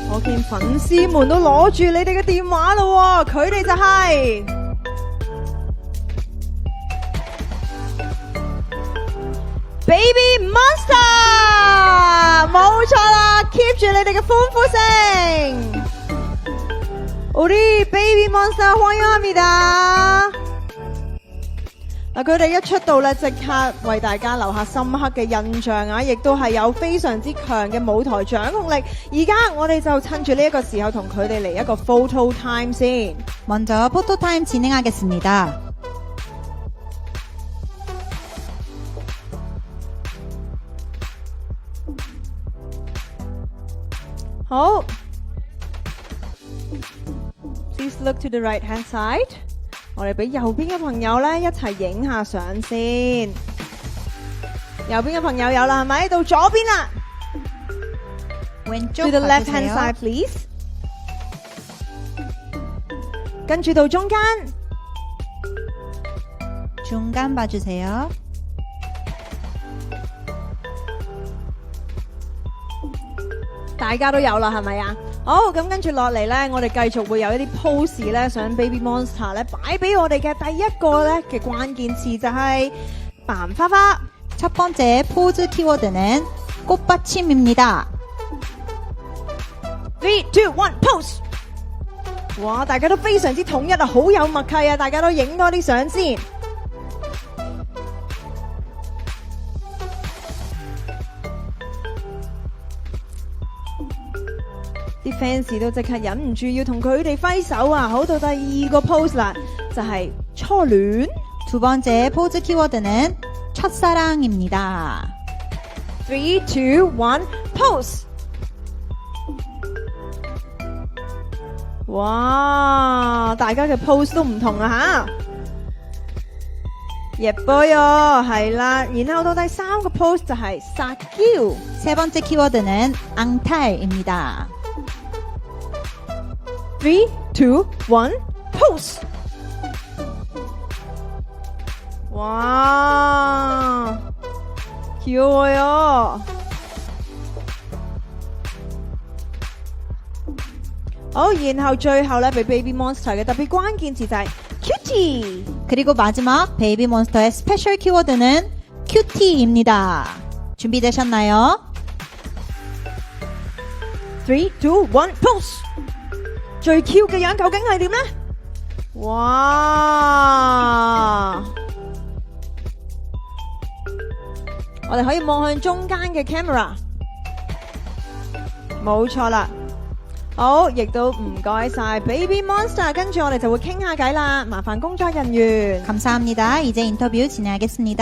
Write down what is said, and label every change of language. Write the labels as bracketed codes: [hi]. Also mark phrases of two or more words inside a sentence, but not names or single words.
[yue] 見粉絲們都攞住你哋嘅電話咯，佢哋就係Baby Monster， 冇錯啦 ，keep 住你哋嘅歡呼聲。 [ko] 우리 Baby Monster歡迎합니다。 [yue] 嗱，佢哋一出道咧，即刻為大家留下深刻嘅印象啊！亦都係有非常之強嘅舞台掌控力。而家我哋就趁住呢一個時候，同佢哋嚟一個 [en] photo time [yue] 先。 [ko] 먼저 포토타임 진행하겠습니다. [en] 好 ，Please look to the right hand side。 [yue] 我哋俾右邊嘅朋友咧一齊影下相先。右邊嘅朋友有啦，係咪？到左邊啦。 [ko] 왼쪽 [en] To the left hand [ko] 봐주세요. [en] side, please。 [yue] 跟住到中間， [ko] 중간 봐주세요. [yue] 大家都有啦，係咪啊？好，咁跟住落嚟咧，我哋繼續會有一啲 pose 咧，想 Baby Monster 咧擺俾我哋嘅第一個咧嘅關鍵詞就係扮花花。 [ko] 첫 번째 포즈 키워드는 꽃받침입니다. [en] 3, 2, 1, pose！ [yue] 哇，大家都非常之統一啊，好有默契啊！大家都影多啲相先。啲 fans 都即刻忍唔住要同佢哋揮手啊！好，到第二個 pose 啦，就係初戀。 [ko] 두 번째 포즈 키워드는 첫사랑입니다. [en] 3, 2, 1, pose！ [yue] 哇，大家嘅 pose 都唔同啊吓！예뻐요，係啦。然後到第三個 pose 就係撒嬌。 [ko] 세 번째 키워드는 앙탈입니다. [en] 3, 2, 1, pose！ [ko] 哇，귀여워요。 [yue] 好，然後最後咧，俾 Baby Monster 嘅特別關鍵詞就係 cutie。 [ko] 그리고 마지막 베이비몬스터의 스페셜 키워드는 큐티입니다. 준비되셨나요? [en] 3, 2, 1, pose！ [yue] 最 Q 嘅樣究竟係點呢？哇！我哋可以望向中間嘅 camera， 冇錯啦。好，亦都唔該晒 Baby Monster， 跟住我哋就會傾下偈啦。麻煩工作人員。 [ko] 감사합니다. 이제 인터뷰 진행하겠습니다.